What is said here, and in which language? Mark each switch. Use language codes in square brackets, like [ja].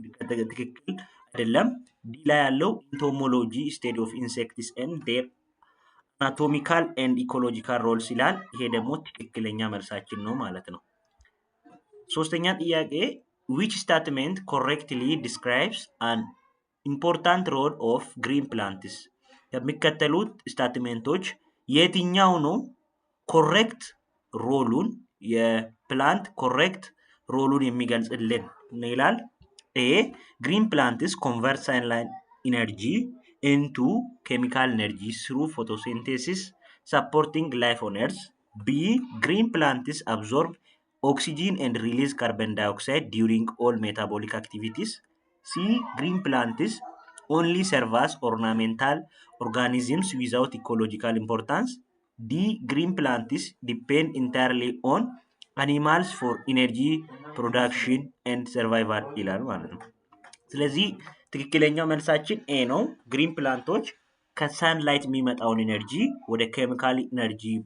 [am] ትክክል አይደለም። ዲ ላይ ያለው [en] ኢንቶሞሎጂ ስቴዲ ኦፍ ኢንሴክትስ and their anatomical and ecological roles [am] ይላል። ይሄ ደግሞ ትክክለኛ መልሳችን ነው ማለት ነው። ሶስተኛ ጥያቄ [en] which statement correctly describes an important role of green plants? [am] ከሚከተሉት ስታትሜንቶች የትኛው ነው ኮሬክት ሮሉን የፕላንት ኮሬክት ሮሉን የሚገልጽልን ይላል። ኤ [en] green plants convert sunlight energy into chemical energy through photosynthesis, supporting life on Earth. B green plants absorb oxygen and release carbon dioxide during all metabolic activities. C green plants only serve as ornamental organisms without ecological importance. D green plants depend entirely on animals for energy production and survival [am] ይላል ማለት ነው። ስለዚህ ትክክለኛው መልሳችን ኤ ነው። ግሪን ፕላንቶች ከሳንላይት የሚመጣውን ኤነርጂ ወደ ኬሚካል ኤነርጂ